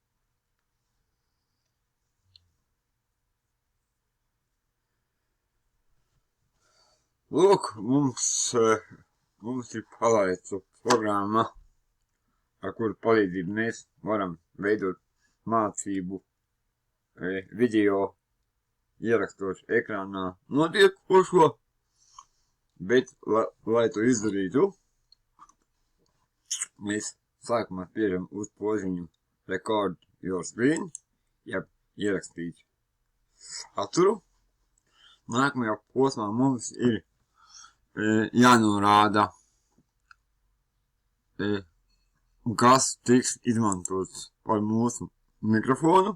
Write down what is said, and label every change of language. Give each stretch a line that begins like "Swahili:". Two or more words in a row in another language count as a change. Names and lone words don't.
Latvian: Lūk, mums ir palaista programma, ar kuru palīdzību mēs varam veidot mācību video, ierakstot ekrānā notiekošo, bet, lai to izdarītu, mēs sākumā spiežam uz podziņu
English: Record your screen,
Latvian: jeb ierakstīt saturu. Nākamajā posmā mums ir jānorāda, kas tiks izmantots par mūsu mikrofonu.